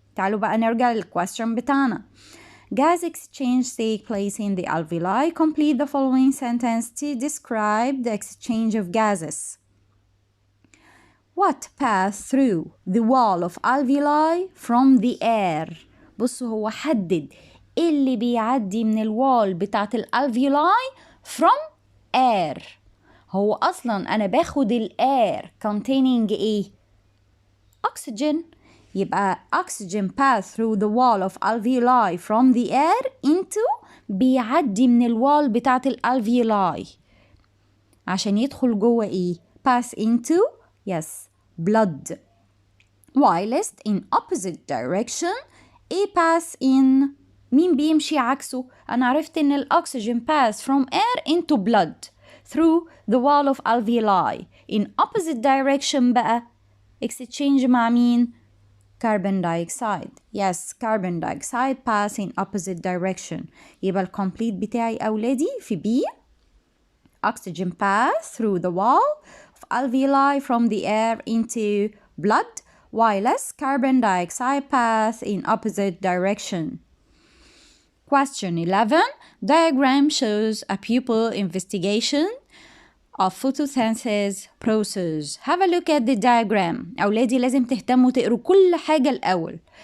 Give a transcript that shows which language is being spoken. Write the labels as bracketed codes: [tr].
[ar] تعالوا بقى نرجع للquestion بتاعنا. [en] Gas exchange take place in the alveoli. Complete the following sentence to describe the exchange of gases. What pass through the wall of alveoli from the air? [ar] بصوا هو حدد إيه اللي بيعدي من الوال بتاعت الالveoli [en] from air. [ar] هو أصلا أنا باخد [en] air containing [ar] إيه؟ oxygen. [en] يبقى oxygen pass through the wall of alveoli from the air into [ar] بيعدي من الوال بتاعت الالveoli عشان يدخل جوه إيه؟ [en] pass into yes blood. whilst in opposite direction A pass in [ar] مين بيمشي عكسه؟ أنا عرفت إن الأكسجين [en] pass from air into blood through the wall of alveoli. In opposite direction بقى exchange [ar] مع مين؟ [en] carbon dioxide. Yes, carbon dioxide pass in opposite direction. [ar] يبقى الكمبليت بتاعي أولادي في B. [en] Oxygen pass through the wall of alveoli from the air into blood, whilst carbon dioxide pass in opposite direction. Question 11. Diagram shows a pupil investigation of photosynthesis process. Have a look at the diagram. [ar] أولادي لازم تهتموا تقروا كل حاجة الأول.